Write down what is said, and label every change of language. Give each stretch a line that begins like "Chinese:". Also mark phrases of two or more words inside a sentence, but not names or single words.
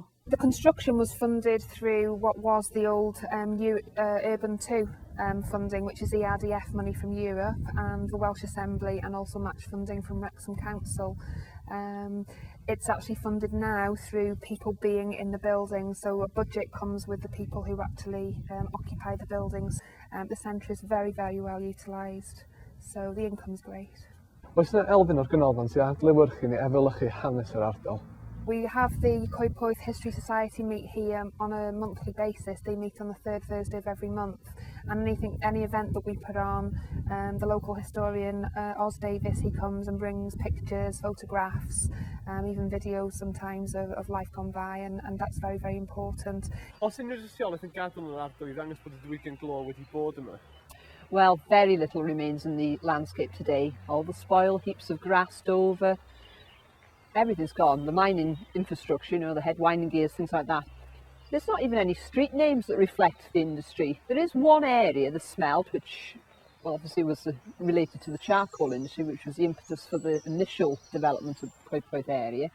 English: The construction was funded through what was the old Urban 2 funding, which is ERDF money from Europe and the Welsh Assembly, and also match funding from Wrexham Council. It's actually funded now through people being in the buildings, so a budget comes with the people who actually occupy the buildings. The centre is very, very well utilised, so the income's great.
Welsh: Oes yna elfen o'r ganolfan sy'n adlewyrchu neu efelychu hanes yr ardal?
English: We have the Coedpoeth History Society meet here on a monthly basis. They meet on the third Thursday of every month, and any event that we put on, the local historian Os Davis, he comes and brings pictures, photographs, even videos sometimes of life gone by, and that's very, very important.
Welsh: Os unrhyw dystiolaeth yn gadw yn yr ardal i ddangos bod y diwygiad glo wedi bod yma?
English: Well, very little remains in the landscape today. All the spoil heaps of grassed over. Everything's gone. The mining infrastructure, you know, the head winding gears, things like that. There's not even any street names that reflect the industry. There is one area, the smelt, which well, obviously was related to the charcoal industry, which was the impetus for the initial development of the Coedpoeth area.